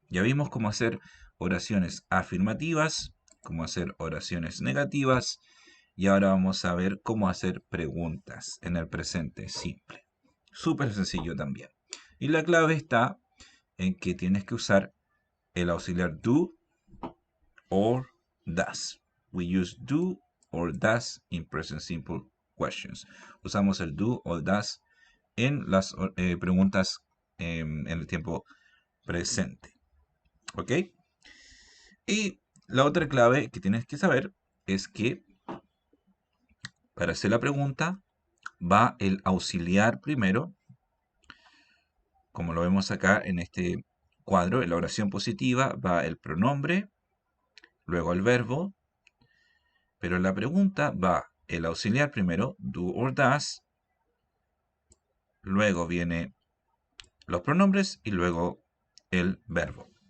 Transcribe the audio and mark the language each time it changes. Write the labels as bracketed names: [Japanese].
[Spanish] Ya vimos cómo hacer oraciones afirmativas, cómo hacer oraciones negativas y ahora vamos a ver cómo hacer preguntas en el presente simple. Súper sencillo también. Y la clave está en que tienes que usar el auxiliar do or does. [English] We use do or does in present simple questions. [Spanish] Usamos el do o does en las preguntas en el tiempo presente. ¿Ok? Y la otra clave que tienes que saber es que para hacer la pregunta va el auxiliar primero, como lo vemos acá en este cuadro, en la oración positiva va el pronombre, luego el verbo, pero en la pregunta va el auxiliar primero, do or does, luego viene los pronombres y luego el verbo.